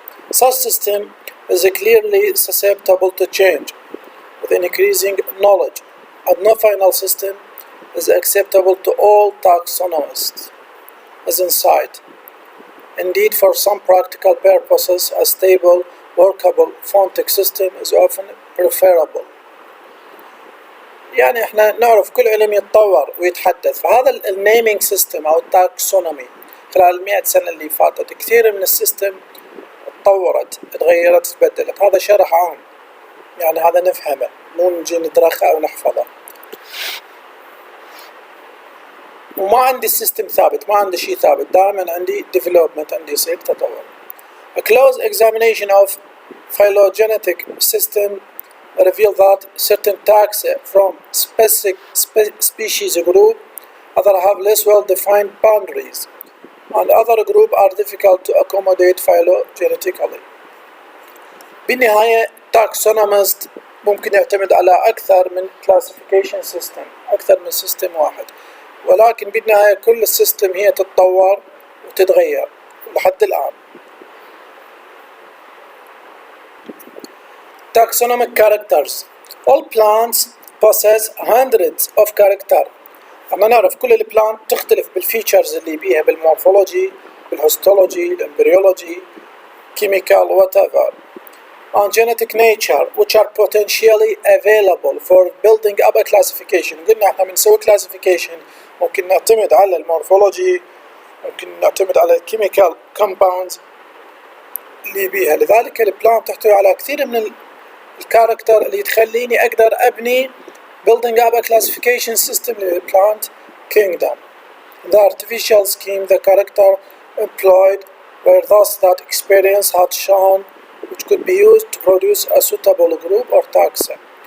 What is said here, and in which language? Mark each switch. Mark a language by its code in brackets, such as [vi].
[en] Such system is clearly susceptible to change with increasing knowledge, and no final system is acceptable to all taxonomists as insight. Indeed, for some practical purposes, a stable workable phonetic system is often preferable. [ar] يعني احنا نعرف كل علم يتطور ويتحدث، فهذا النيمينج سيستم او التاكسونومي خلال 100 سنة اللي فاتت كثير من السيستم تطورت، تغيرت، تبدلت. هذا شرح عام، يعني هذا نفهمه، مو نجي ندرخه او نحفظه. وما عندي السيستم ثابت، ما عندي شيء ثابت، دائما عندي development، عندي يصير تطور. [en] A close examination of phylogenetic system reveal that certain taxa from specific species group other have less well-defined boundaries, and other group are difficult to accommodate phylogenetically. [ar] بالنهاية taxonomist ممكن يعتمد على أكثر من classification system، أكثر من system واحد، ولكن بالنهاية كل السيستم هي تتطور وتتغير لحد الآن. [en] Taxonomic characters. All plants possess hundreds of characters. [ar] احنا نعرف كل البلانت تختلف بالفيتشرز اللي بيها، بالمورفولوجي، بالهستولوجي، الامبريولوجي، [en] chemical, whatever, and genetic nature, which are potentially available for building up a classification. [ar] قلنا احنا بنسوي classification ممكن نعتمد على المورفولوجي، ممكن نعتمد على الكيميكال كومباوندز اللي بيها. لذلك البلانت تحتوي على كثير من الكاركتر اللي تخليني أقدر أبني [en] building up a classification system [ar] للplant kingdom. [en] The artificial scheme the character employed were thus that experience had shown which could be used to produce a suitable group or taxa.